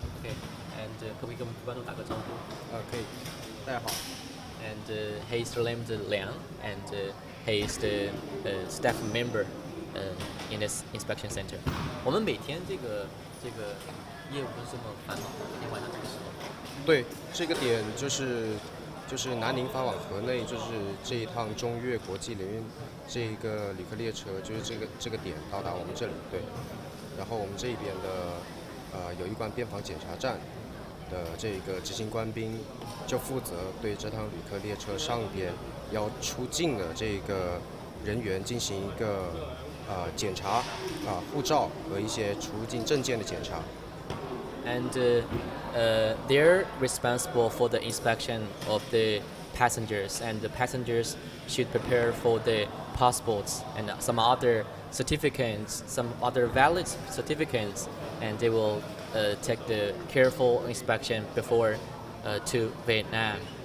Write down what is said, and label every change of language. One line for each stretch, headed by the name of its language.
Chinese: OK，and 可不可以跟我们观众打个招呼？可以。大家好。
English: And he's named Liang, and he is the staff member in this inspection center.
Chinese: 我们每天这个业务不是这么繁忙，每天晚上这个时候。对，这个点就是南宁发往河内，就是这一趟中越国际联运这一个旅客列车，就是这个点到达我们这里。对，然后我们这边的有一关边防检查站的这个执行官兵就负责对这趟旅客列车上边要出境的这个人员进行一个检查护照和一些出境证件的检查。
English: And they're responsible for the inspection of the passengers, and the passengers should prepare for the passports and some other certificates, some other valid certificates, and they will take the careful inspection before to Vietnam.